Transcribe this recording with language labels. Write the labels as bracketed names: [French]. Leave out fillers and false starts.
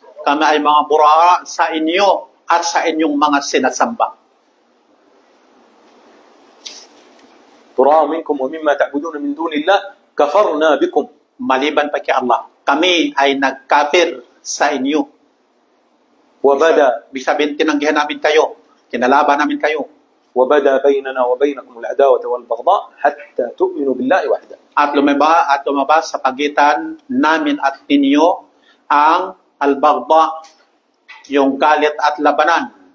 [Filipino] Kami ay mga buraa sa inyo at sa inyong mga sinasamba. [Arabic] براء منكم ومما تعبدون من دون الله كفرنا بكم. [Filipino] Maliban pa kay Allah, kami ay nagkapir sa inyo. [Arabic] وبدا [Filipino] Ibig sabihin, tinanggihan namin kayo, kinalaban namin kayo. [Arabic] وبدا بيننا وبينكم العداوة والبغضاء حتى تؤمنوا بالله وحده. [Filipino] At lumabas sa pagitan namin at ninyo ang al-baghdha, yung galit at labanan.